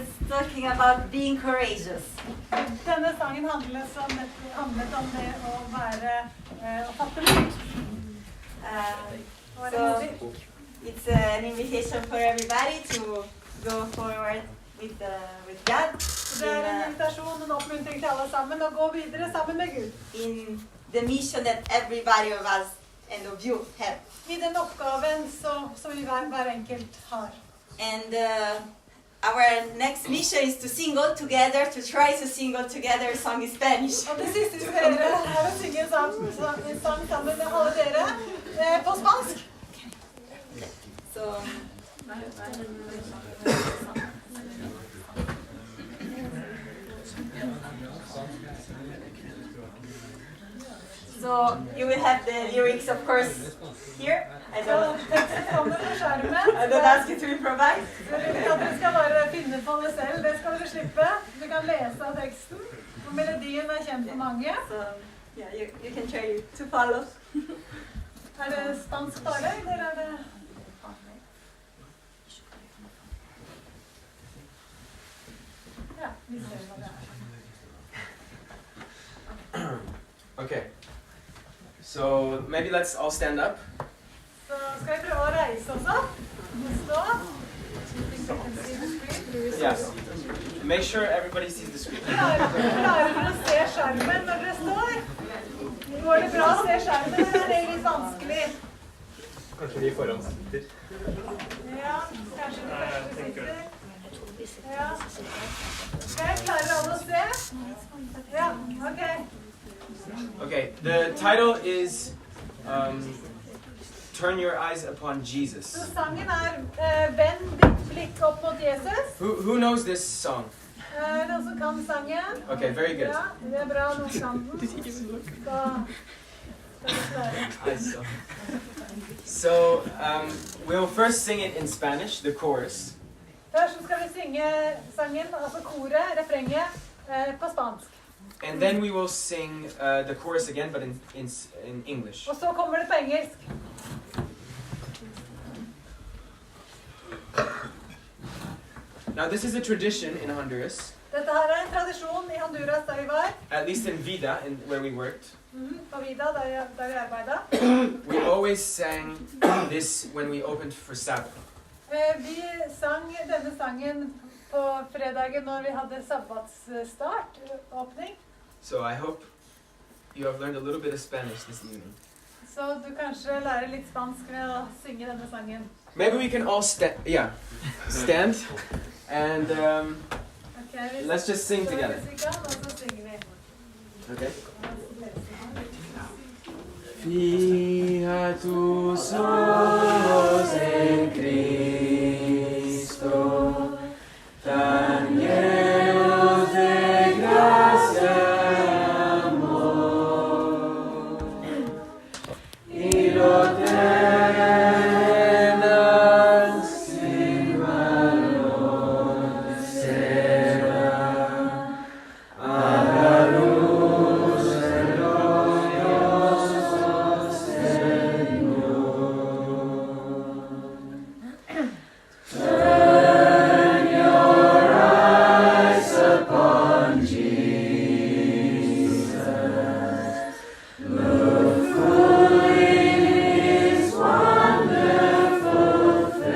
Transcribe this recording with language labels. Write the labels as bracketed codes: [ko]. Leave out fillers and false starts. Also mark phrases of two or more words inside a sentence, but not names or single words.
[en] talking about being courageous. [no] Denne sangen handlet om det å være å fatte mot. [en] So it's an invitation for everybody to go forward with God. [no] Det en invitasjon, en oppmuntring til alle sammen å gå videre sammen med Gud. [en] In the mission that everybody of us and of you have. [no] I den oppgaven som vi hver enkelt har. [en] And our next mission is to sing all together, to try to sing all together a song in Spanish. [no] Og det siste vi skal gjøre er å synge en sang sammen med alle dere på spansk. [en] So, so you will have the lyrics, of course, here. I don't ask you to improvise. [no] Dere skal bare finne på det selv. Det skal dere slippe. Du kan lese av teksten. Og melodien er kjent for mange. [en] So, yeah, you can try to follow. [no] Er det spansk tale, eller er det... Ja, vi ser hva det er. [en] Okay. So maybe let's all stand up. [no] Så skal vi prøve å reise oss opp. Stå. [en] Yes. Make sure everybody sees the screen. [no] Klarer dere å se skjermen når dere står? Går det bra å se skjermen, eller er det litt vanskelig? Kanskje vi foran sitter. Ja, kanskje de første sitter. Ja. Ok, klarer alle å se? Ja, ok. [en] Okay, the title is Turn Your Eyes Upon Jesus. [no] Så sangen er Vend ditt blikk opp mot Jesus. [en] Who knows this song? [no] Noen som kan sangen? [en] Okay, very good. [no] Ja, det er bra, noen kan den. [en] So we'll first sing it in Spanish, the chorus. [no] Først skal vi synge sangen, altså koret, refrenget, på spansk. [en] And then we will sing the chorus again, but in English. [no] Og så kommer det på engelsk. [en] Now this is a tradition in Honduras. [no] Dette her er en tradisjon i Honduras der vi var. [en] At least in Vida, where we worked. [no] På Vida, der vi arbeidet. [en] We always sang this when we opened for Sabbath. [no] Vi sang denne sangen på fredagen når vi hadde sabbatsstart, åpning. [en] So I hope you have learned a little bit of Spanish this evening. [no] Så du kanskje lærer litt spansk ved å synge denne sangen. [en] Maybe we can all stand and let's just sing together. Okay. [es] Fija tus ojos en Cristo, tan llenos de gracia y amor, y lo terrenal sin valor será a la luz del glorioso Señor. [en] Turn your eyes upon Jesus. Look full in His wonderful